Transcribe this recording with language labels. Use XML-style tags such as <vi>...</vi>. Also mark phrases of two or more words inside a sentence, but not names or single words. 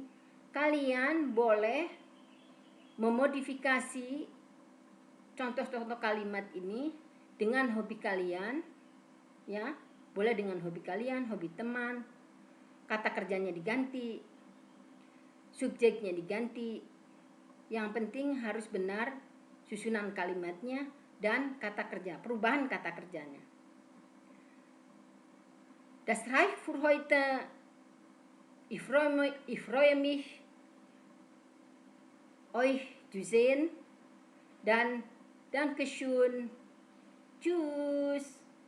<id>kalian boleh memodifikasi contoh-contoh kalimat ini dengan hobi kalian, ya, boleh dengan hobi kalian, hobi teman, kata kerjanya diganti, subjeknya diganti, yang penting harus benar susunan kalimatnya dan kata kerja, perubahan kata kerjanya.</id> <de>Das reicht für heute. Ich freue mich, euch zu sehen. Dan Dankeschön. Tschüss.</de>